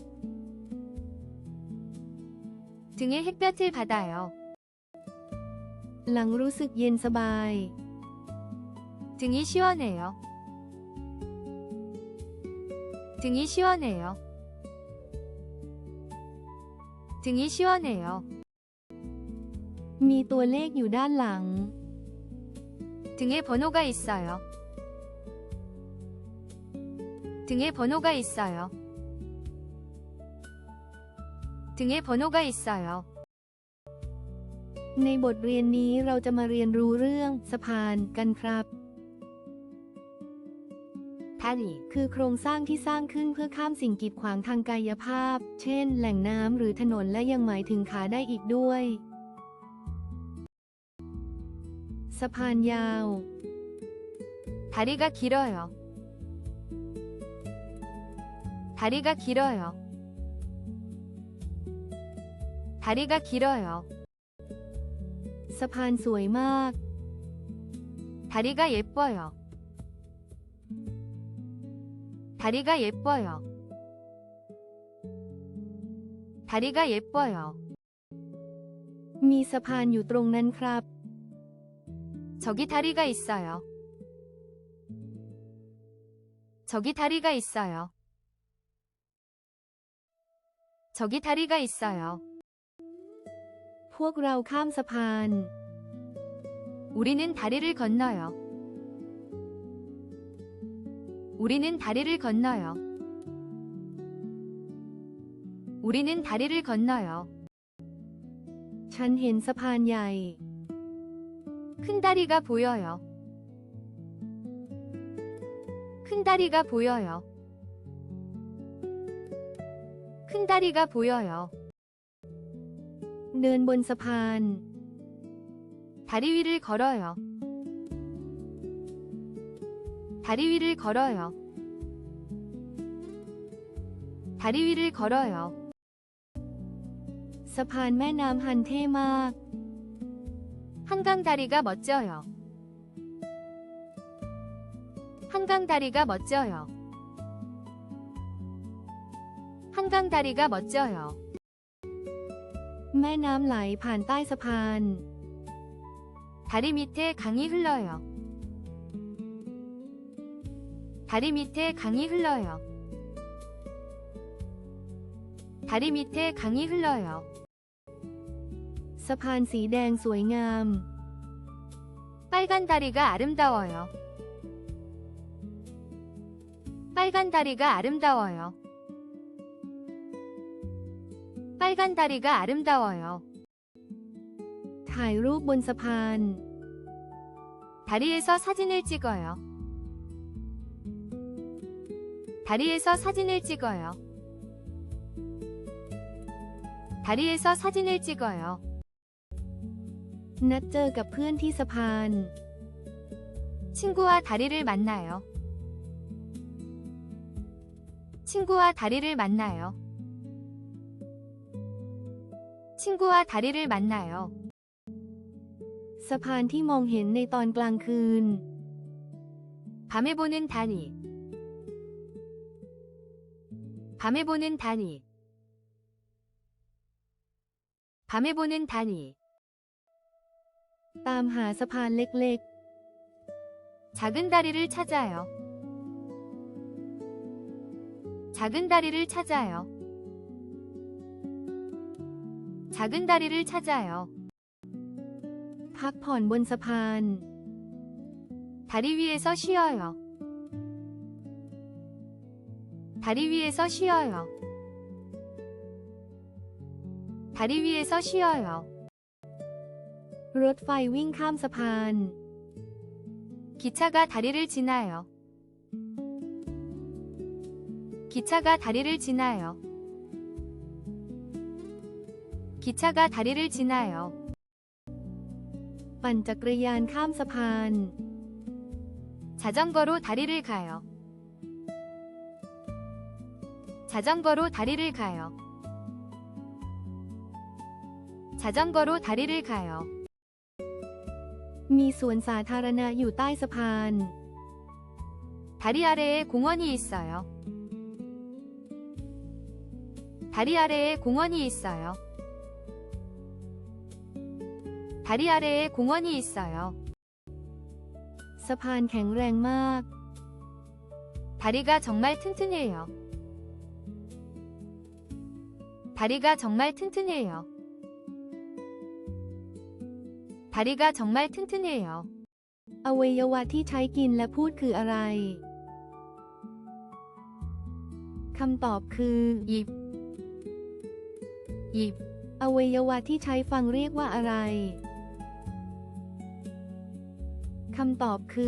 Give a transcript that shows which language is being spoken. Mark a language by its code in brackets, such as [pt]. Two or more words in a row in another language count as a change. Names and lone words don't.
[ko] 등에 햇볕을 받아요. [th] หลังรู้สึกเย็นสบาย [ko] 등이 시원해요. 등이 시원해요. 등이 시원해요. [th] มีตัวเลขอยู่ด้านหลัง [ko] 등에 번호가 있어요. 등에 번호가 있어요. 등에 번호가 있어요. [th] ในบทเรียนนี้เราจะมาเรียนรู้เรื่องสะพานกันครับ [ko] 다리 [th] คือโครงสร้างที่สร้างขึ้นเพื่อข้ามสิ่งกีดขวางทางกายภาพ เช่น แหล่งน้ำหรือถนนและยังหมายถึงขาได้อีกด้วย สะพานยาว [ko] 다리가 길어요. 다리가 길어요. 다리가 길어요. [th] สะพานสวยมาก [ko] 다리가 예뻐요. 다리가 예뻐요. 다리가 예뻐요. [th] มีสะพานอยู่ตรงนั้นครับ [ko] 저기 다리가 있어요. 저기 다리가 있어요. 저기 다리가 있어요. [th] พวกเราข้ามสะพาน [ko] 우리는 다리를 건너요. 우리는 다리를 건너요. 우리는 다리를 건너요. [th] ฉันเห็นสะพานใหญ่ [ko] 큰 다리가 보여요. 큰 다리가 보여요. 큰 다리가 보여요. [th] เดินบนสะพาน [ko] 다리 위를 걸어요. 다리 위를 걸어요. 다리 위를 걸어요. [th] สะพานแม่น้ำฮันเท่มาก [ko] 한강 다리가 멋져요. 한강 다리가 멋져요. 한강 다리가 멋져요. [th] แม่น้ำไหลผ่านใต้สะพาน [ko] 다리 밑에 강이 흘러요. 다리 밑에 강이 흘러요. 다리 밑에 강이 흘러요. [th] สะพานสีแดงสวยงาม [ko] 빨간 다리가 아름다워요. 빨간 다리가 아름다워요. 빨간 다리가 아름다워요. [th] ถ่ายรูปบนสะพาน [ko] 다리에서 사진을 찍어요. 다리에서 사진을 찍어요. 다리에서 사진을 찍어요. [th] นัดเจอกับเพื่อนที่สะพาน [ko] 친구와 다리를 만나요. 친구와 다리를 만나요. 친구와 다리를 만나요. [th] สะพานที่มองเห็นในตอนกลางคืน [ko] 밤에 보는 다리. 밤에 보는 다리. 밤에 보는 다리. [th] ตามหาสะพานเล็ก [ko] 작은 다리를 찾아요. 작은 다리를 찾아요. 작은 다리를 찾아요. [th] ๆ พักผ่อนบนสะพาน [ko] 다리 위에서 쉬어요. 다리 위에서 쉬어요. 다리 위에서 쉬어요. [th] รถไฟวิ่งข้ามสะพาน [ko] 기차가 다리를 지나요. 기차가 다리를 지나요. 기차가 다리를 지나요. [th] ปั่นจักรยานข้ามสะพาน [ko] 자전거로 다리를 가요. 자전거로 다리를 가요. 자전거로 다리를 가요. [th] มีสวนสาธารณะอยู่ใต้สะพาน [ko] 다리 아래에 공원이 있어요. 다리 아래에 공원이 있어요. 다리 아래에 공원이 있어요. [th] สะพานแข็งแรงมาก [ko] 다리가 정말 튼튼해요. 다리가 정말 튼튼해요. 다리가 정말 튼튼해요. [th] อวัยวะที่ใช้กินและพูดคืออะไร คำตอบคือ [ko] 입, 입, [th] อวัยวะที่ใช้ฟังเรียกว่าอะไร คำตอบคือ